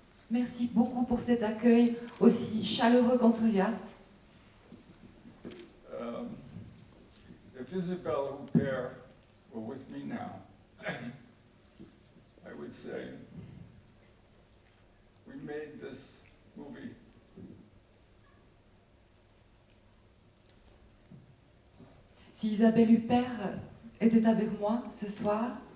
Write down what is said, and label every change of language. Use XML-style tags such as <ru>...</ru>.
<fr>Merci beaucoup pour cet accueil aussi chaleureux qu'enthousiaste.</fr> <en>If Isabelle Huppert were with me now, I would say, we made this movie</en> <fr>Si Isabelle Huppert était avec moi ce soir,</fr>